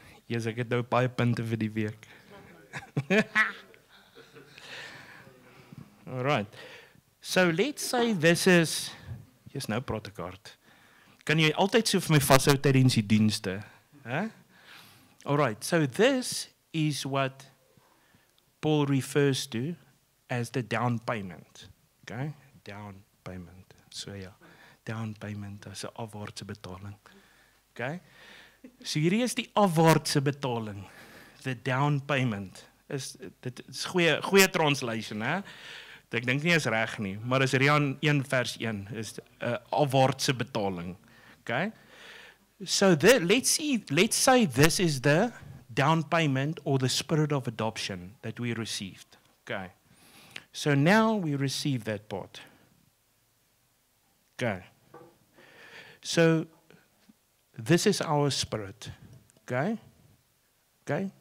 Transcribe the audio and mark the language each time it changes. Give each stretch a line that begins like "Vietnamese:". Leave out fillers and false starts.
Afrikaans: Yes, ek het nou baie punte vir die week.
English: All right. So let's say this is, yes,
Afrikaans: nou praat ek hard. Kan jy altyd so vir my vashou tydens die dienste?
English: Huh? All right. So this is what Paul refers to as the down payment. Okay? Down payment. So ja, down payment
Afrikaans: as 'n afwaartse betaling.
English: Okay?
Afrikaans: So hierdie is die afwaartse betaling.
English: The down payment.
Afrikaans: Dit is goeie translation, hè? Ek dink nie is reg nie, maar is Rian 1 vers 1 is 'n afwaartse betaling.
English: Okay? So let's say this is the down payment or the spirit of adoption that we received. Okay. So now we receive that part. Okay. So this is our spirit. Okay? Okay?